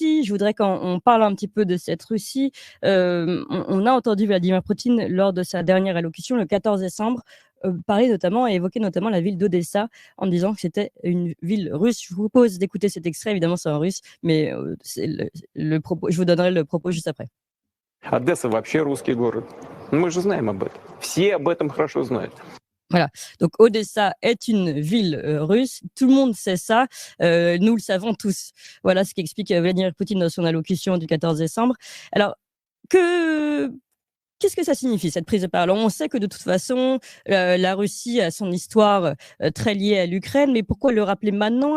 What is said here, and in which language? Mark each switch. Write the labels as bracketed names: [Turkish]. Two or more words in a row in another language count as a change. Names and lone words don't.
[French] Je voudrais qu'on parle un petit peu de cette Russie. On a entendu Vladimir Poutine lors de sa dernière allocution le 14 décembre parler notamment et évoquer notamment la ville d'Odessa en disant que c'était une ville russe. Je vous propose d'écouter cet extrait, évidemment c'est en russe, mais c'est le propos. Je vous donnerai le propos juste après. [Russian] Одесса вообще русский город. Мы же знаем об этом. Все об этом хорошо знают. [French] Voilà. Donc Odessa est une ville russe. Tout le monde sait ça. Nous le savons tous. Voilà ce qu'explique Vladimir Poutine dans son allocution du 14 décembre. Alors, qu'est-ce que ça signifie, cette prise de parole? On sait que de toute façon, la Russie a son histoire très liée à l'Ukraine, mais pourquoi le rappeler maintenant?